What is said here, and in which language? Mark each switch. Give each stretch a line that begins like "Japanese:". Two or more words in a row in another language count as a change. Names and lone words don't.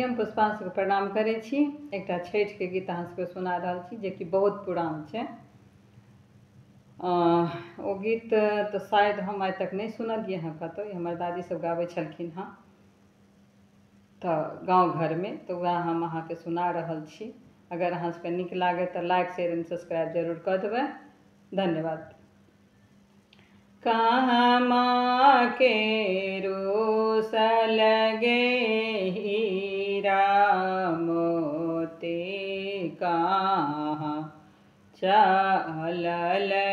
Maithili: हम पुष्पांशु के प्रणाम करै छी। एकटा छठि के गीत अहाँ सबके सुना रहल छी जे कि बहुत पुरान छै। ओ गीत तो शायद हम आइ तक नहीं सुनलियै हँ कतौ। हमर दादी सब गाबै छलखिन हँ तो गाँव घर में, तो वह हम अहाँ के सुना रहल छी। अगर अहाँ सबके नीक लागे तो
English: like share and subscribe
Maithili: जरूर कर देबै। धन्यवाद। कहाँ माँ के रोसल गे हीरा मोती, कहाँ चलल